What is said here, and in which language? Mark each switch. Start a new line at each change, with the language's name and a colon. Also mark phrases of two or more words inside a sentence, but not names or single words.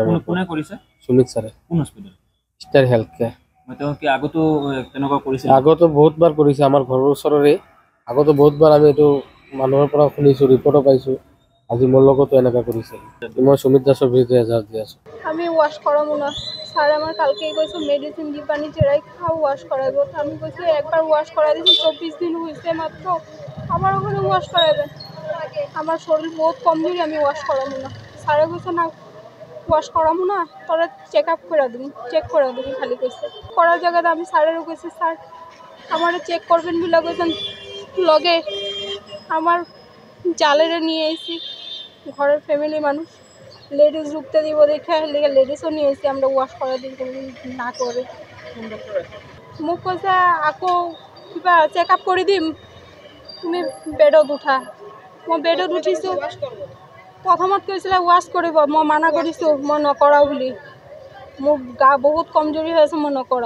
Assamese: কোনে কৰিছে? সুমিত ছাৰে। কোন হস্পিটেল? ষ্টাৰ হেলথ কেয়াৰ। তেওঁ কি আগতো তেনেকুৱা কৰিছিল? আগতো বহুতবাৰ কৰিছে, আমাৰ ঘৰৰ ওচৰৰে। আগতো বহুতবাৰ আমি এইটো মানুহৰ পৰা শুনিছোঁ, ৰিপৰ্টো পাইছোঁ। আজি মোৰ লগতো এনেকুৱা কৰিছে। মই সুমিত দাসৰ বিৰুদ্ধে এজাহাৰ দি আছোঁ।
Bangla: আমি ওয়াশ করাবো না স্যার, আমার কালকেই কইছে মেডিসিন দিবানি চেরাই খাও ওয়াশ করাবো। আমি কইছি একবার ওয়াশ করা দিয়েছি, 24 দিন হয়েছে মাত্র, আবার ওখানে ওয়াশ করাবেন। আমার শরীর বহুত কমজোরি, আমি ওয়াশ করাবো না। স্যারে কইছে না ওয়াশ করাবো না, তোরা
English: check up
Bangla: করে দিবি, চেক করে দিবি খালি কইছে। করার জায়গাতে আমি স্যারেরও কইছি স্যার আমার চেক করবেন বলে কইছেন। লগে আমার জালেরে নিয়ে এসেছি, ঘরের ফ্যামিলি মানুষ লেডিস ঢুকতে দিব দেখে লেডিসও নিয়ে এসেছি আমরা ওয়াশ করা দিই না করে।
Assamese: মোক কৈছে আকৌ কিবা
English: check up
Assamese: কৰি দিম, তুমি বেডত উঠা। মই বেডত উঠিছোঁ। প্ৰথমত কৈছিলে ৱাশ কৰিব, মই মানা কৰিছোঁ মই নকৰাওঁ বুলি। মোৰ গা বহুত কমজোৰি হৈ আছে, মই নকৰাওঁ।